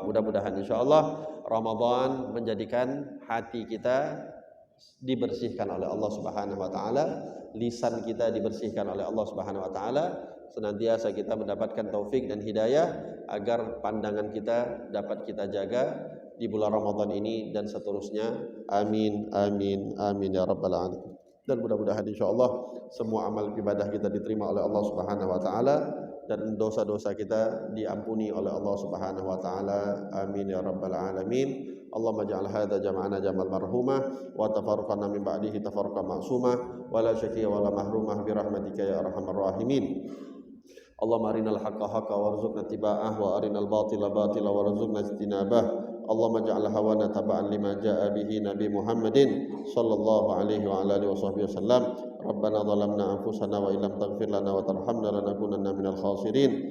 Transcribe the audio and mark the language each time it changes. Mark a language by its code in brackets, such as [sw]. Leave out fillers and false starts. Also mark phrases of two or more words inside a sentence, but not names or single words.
[id] Mudah-mudahan insyaallah Ramadan menjadikan hati kita dibersihkan oleh Allah [ar] سبحانه وتعالى, [id] lisan kita dibersihkan oleh Allah [ar] سبحانه وتعالى, [id] senantiasa kita mendapatkan taufik dan hidayah agar pandangan kita dapat kita jaga di bulan Ramadan ini dan seterusnya. [ar] آمين آمين آمين يا رب العالمين. [id] Dan mudah-mudahan insyaallah semua amal ibadah kita diterima oleh Allah [ar] سبحانه وتعالى [id] dan dosa-dosa kita diampuni oleh Allah [ar] سبحانه وتعالى. آمين يا رب العالمين اللهم اجعل هذا جمعنا جمعا مرحوما وتفرقنا من بعده تفرقا معصوما ولا شقيا ولا محروما برحمتك يا أرحم الراحمين. اللهم أرنا الحق حقا وارزقنا اتباعه وأرنا الباطل باطلا وارزقنا اجتنابه. اللهم اجعل هوانا تبعا لما جاء به نبي محمد صلى الله عليه وآله وسلم. ربنا ظلمنا أنفسنا وإن لم تغفر لنا وترحمنا لنكونن من الخاسرين.